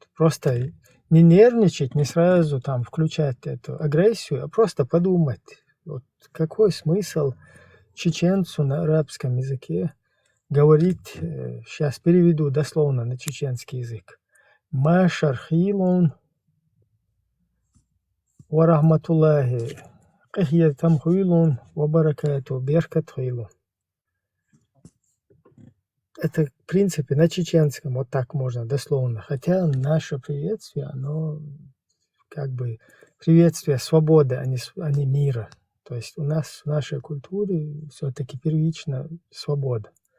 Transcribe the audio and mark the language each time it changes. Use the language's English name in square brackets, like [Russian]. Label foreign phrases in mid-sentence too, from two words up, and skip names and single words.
[Russian] Просто не нервничать, не сразу там включать эту агрессию, а просто подумать, вот какой смысл чеченцу на арабском языке говорить, сейчас переведу дословно на чеченский язык. [Chechen] Машар хилун [Arabic] ورحمة الله [Chechen] кахьятам хилун [Arabic] وبركاته [Chechen] беркат хилун. [Russian] Это, в принципе, на чеченском вот так можно дословно. Хотя наше приветствие, оно как бы приветствие свободы, а не мира. То есть у нас в нашей культуре все-таки первично свобода.